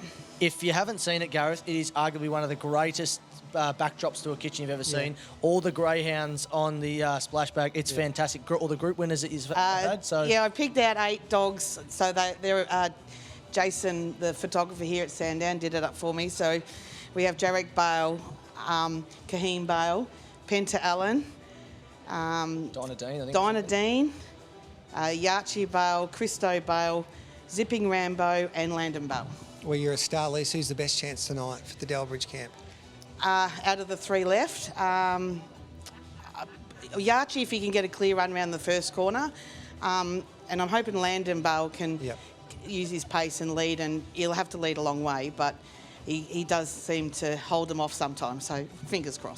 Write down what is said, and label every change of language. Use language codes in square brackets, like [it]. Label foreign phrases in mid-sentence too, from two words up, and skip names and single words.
[en] If you haven't seen it, Gareth, it is arguably one of the greatest backdrops to a kitchen you've ever seen. All the greyhounds on the splashback, it's fantastic. All the group winners that you've had. So I picked out 8 dogs. So they're Jason, the photographer here at Sandown, did it up for me. So we have Jarek Bale, Kaheem Bale, Penta Allen, Dinah Dean, Yarchi Bale, Christo Bale, Zipping Rambo, and Landon Bale. Well, you're a star, Lisa. Who's the best chance tonight for the Delbridge camp? Out of the 3 left, Yarchi, if he can get a clear run around the first corner, and I'm hoping Landon Bale can use his pace and lead, and he'll have to lead a long way, but he does seem to hold them off sometimes, so fingers crossed.